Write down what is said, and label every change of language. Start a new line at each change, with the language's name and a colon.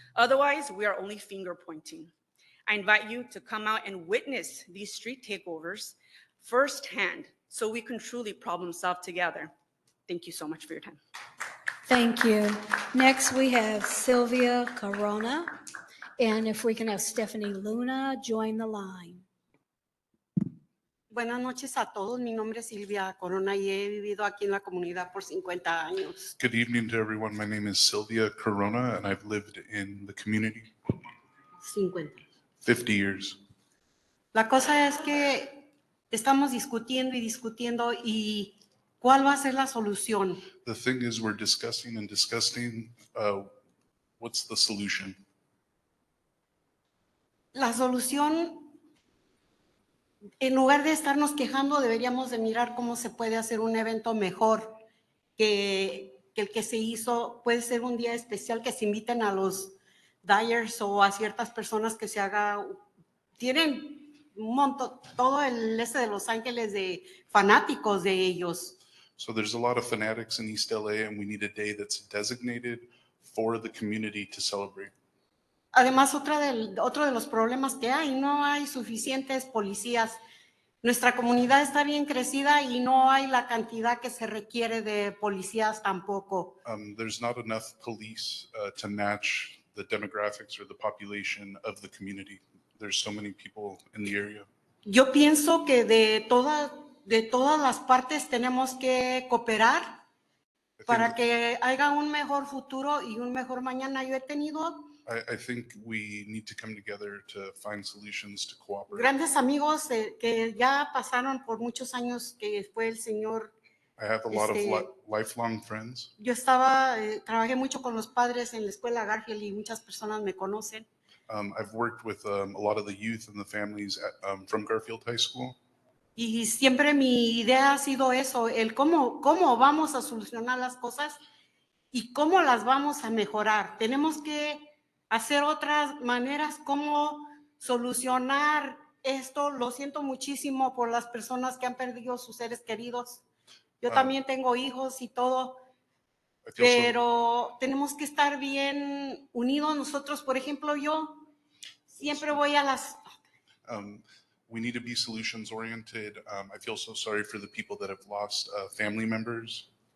English: Otherwise, we are only finger pointing. I invite you to come out and witness these street takeovers firsthand so we can truly problem solve together. Thank you so much for your time. Thank you. Next, we have Sylvia Corona. And if we can have Stephanie Luna join the line.
Spanish: Buenas noches a todos. Mi nombre es Silvia Corona y he vivido aquí en la comunidad por 50 años.
English: Good evening to everyone. My name is Sylvia Corona, and I've lived in the community 50 years.
Spanish: La cosa es que estamos discutiendo y discutiendo y ¿cuál va a ser la solución?
English: The thing is, we're discussing and discussing what's the solution.
Spanish: La solución, en lugar de estarnos quejando, deberíamos de mirar cómo se puede hacer un evento mejor que el que se hizo. Puede ser un día especial que se inviten a los Dyers o a ciertas personas que se haga. Tienen un montón, todo el este de Los Ángeles de fanáticos de ellos.
English: So there's a lot of fanatics in East LA, and we need a day that's designated for the community to celebrate.
Spanish: Además, otro de los problemas que hay, no hay suficientes policías. Nuestra comunidad está bien crecida y no hay la cantidad que se requiere de policías tampoco.
English: There's not enough police to match the demographics or the population of the community. There's so many people in the area.
Spanish: Yo pienso que de todas las partes tenemos que cooperar para que haya un mejor futuro y un mejor mañana. Yo he tenido
English: I think we need to come together to find solutions to cooperate.
Spanish: grandes amigos que ya pasaron por muchos años, que fue el señor.
English: I have a lot of lifelong friends.
Spanish: Yo trabajé mucho con los padres en la escuela Garfield y muchas personas me conocen.
English: I've worked with a lot of the youth and the families from Garfield High School.
Spanish: Y siempre mi idea ha sido eso, el cómo vamos a solucionar las cosas y cómo las vamos a mejorar. Tenemos que hacer otras maneras cómo solucionar esto. Lo siento muchísimo por las personas que han perdido sus seres queridos. Yo también tengo hijos y todo, pero tenemos que estar bien unidos nosotros. Por ejemplo, yo siempre voy a las...
English: We need to be solutions oriented. I feel so sorry for the people that have lost family members.